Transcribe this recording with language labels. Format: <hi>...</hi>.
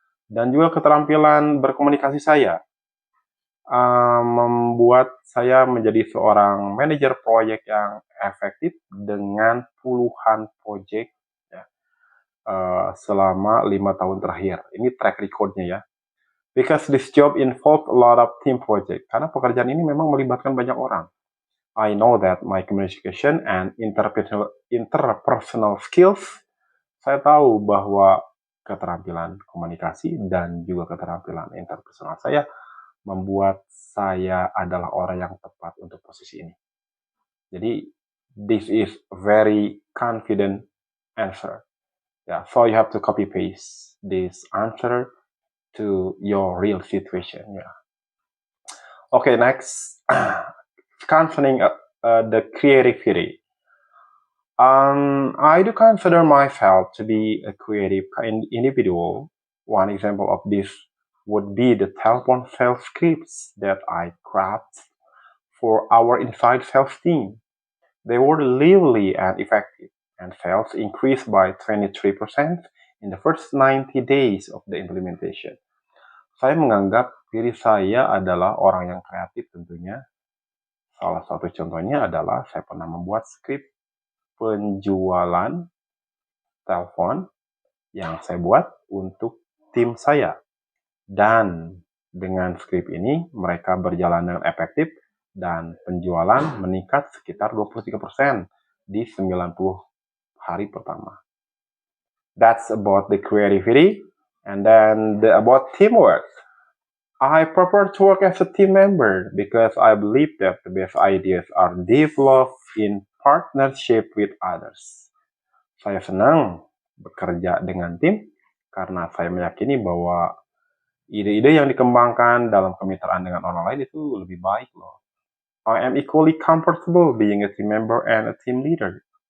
<id>Dan juga keterampilan berkomunikasi saya membuat saya menjadi seorang manajer proyek yang efektif dengan puluhan proyek, ya, selama 5 tahun terakhir. Ini track recordnya ya.</id> <en>Because this job involves a lot of team project.</en> <id>Karena pekerjaan ini memang melibatkan banyak orang.</id> <en>I know that my communication and interpersonal skills,</en> <id>saya tahu bahwa keterampilan komunikasi dan juga keterampilan interpersonal saya membuat saya adalah orang yang tepat untuk posisi ini. Jadi,</id> <en>this is very confident answer. Yeah, so you have to copy paste this answer to your real situation. Yeah. Okay, next, concerning the creativity. I do consider myself to be a creative individual. One example of this would be the telephone sales scripts that I craft for our inside sales team. They were lively and effective, and sales increased by 23% in the first 90 days of the implementation.</en> <id>Saya menganggap diri saya adalah orang yang kreatif tentunya. Salah satu contohnya adalah saya pernah membuat skrip penjualan telepon yang saya buat untuk tim saya. Dan dengan skrip ini mereka berjalan dengan efektif dan penjualan meningkat sekitar 23% di 90 hari pertama.</id> <en>That's about the creativity. And then about teamwork. I prefer to work as a team member because I believe that the best ideas are developed in partnership with others.</en> <id>Saya senang bekerja dengan tim karena saya meyakini bahwa ide-ide yang dikembangkan dalam kemitraan dengan orang lain itu lebih baik loh.</id> <en>I am equally comfortable being a team member and a team leader.</en>